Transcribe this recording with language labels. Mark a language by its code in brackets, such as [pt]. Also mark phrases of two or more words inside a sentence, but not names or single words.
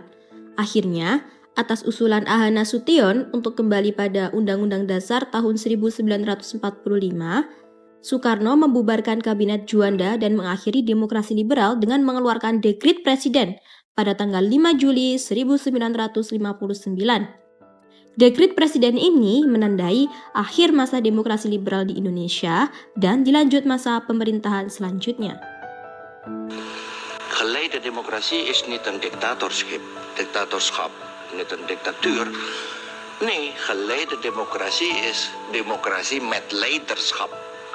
[id] Akhirnya, atas usulan A.H. Nasution untuk kembali pada Undang-Undang Dasar tahun 1945, Soekarno membubarkan Kabinet Juanda dan mengakhiri demokrasi liberal dengan mengeluarkan dekrit presiden pada tanggal 5 Juli 1959. Dekrit presiden ini menandai akhir masa demokrasi liberal di Indonesia dan dilanjut masa pemerintahan selanjutnya. [nl] Geleide democratie is niet een dictatorschap, niet een dictatuur. Nee, geleide democratie is democratie met leiderschap.